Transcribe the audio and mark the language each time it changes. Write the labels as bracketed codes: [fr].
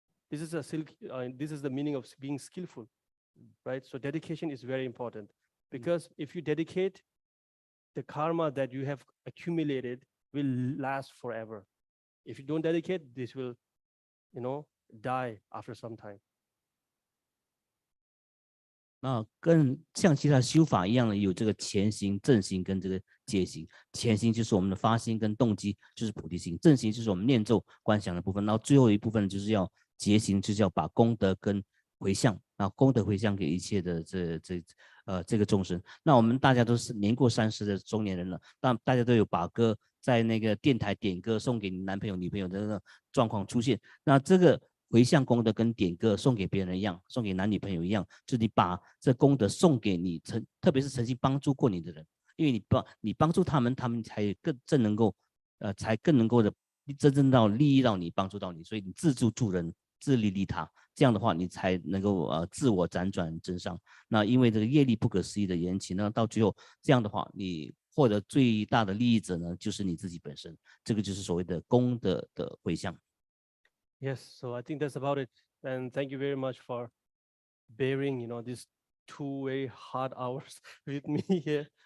[en] This is the meaning of being skillful, right? So dedication is very important, because if you dedicate, the karma that you have accumulated will last forever. If you don't dedicate, this will, die after some time. [zh] 那更像其他修法一样的，有这个前行、正行跟这个戒行。前行就是我们的发心跟动机，就是菩提心；正行就是我们念咒观想的部分。然后最后一部分就是要结行，就是要把功德跟回向，然后功德回向给一切的这个众生。那我们大家都是年过30的中年人了，那大家都有把歌在那个电台点歌送给你男朋友、女朋友的那个状况出现。那这个回向功德跟点歌送给别人一样，送给男女朋友一样，就是你把这功德送给你特别是曾经帮助过你的人，因为你帮助他们，他们才更能够的真正到利益到你，帮助到你，所以你自助助人，自利利他，这样的话你才能够自我辗转真上。那因为这个业力不可思议的缘起呢，到最后这样的话，你获得最大的利益者呢，就是你自己本身，这个就是所谓的功德的回向。 [en] Yes, so I think that's about it. And thank you very much for bearing, these 2 very hard hours with me here.